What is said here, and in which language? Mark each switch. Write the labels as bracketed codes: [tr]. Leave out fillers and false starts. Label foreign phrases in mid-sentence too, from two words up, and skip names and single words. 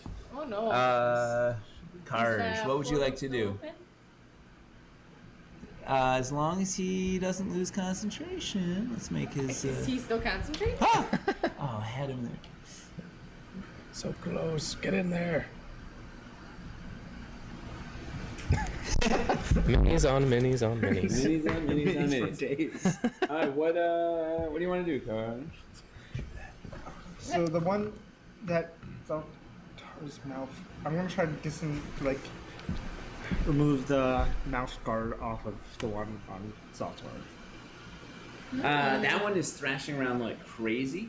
[en] Oh no. Karj, what would you like to do? As long as he doesn't lose concentration, let's make his. Is he still concentrating? Oh, I had him there. So close. Get in there. Minis on minis on minis. Minis on minis on Minis for minis. days. All right, what do you want to do, Karj? So the one that Zaltar's mouth, I'm gonna try to remove the mouth guard off of the one on Zaltar. That one is thrashing around like crazy.